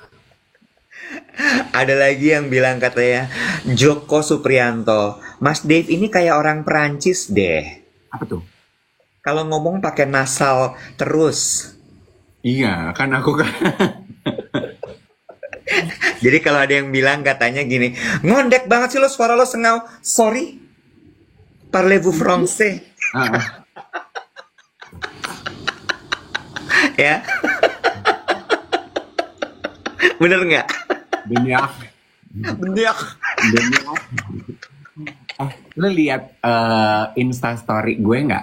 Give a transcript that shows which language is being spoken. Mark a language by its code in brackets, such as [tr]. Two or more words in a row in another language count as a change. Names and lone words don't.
[id] Ada lagi yang bilang katanya, Joko Suprianto, Mas Dave ini kayak orang Perancis deh. Apa tuh? Kalau ngomong pakai nasal terus. Iya, kan aku kan. Jadi kalau ada yang bilang katanya gini, ngondek banget sih lo, suara lo sengau. Sorry, [fr] parlez-vous français? Ah, [id] Ya, bener nggak? Banyak. Bener. Banyak. Lu lihat Insta story gue nggak?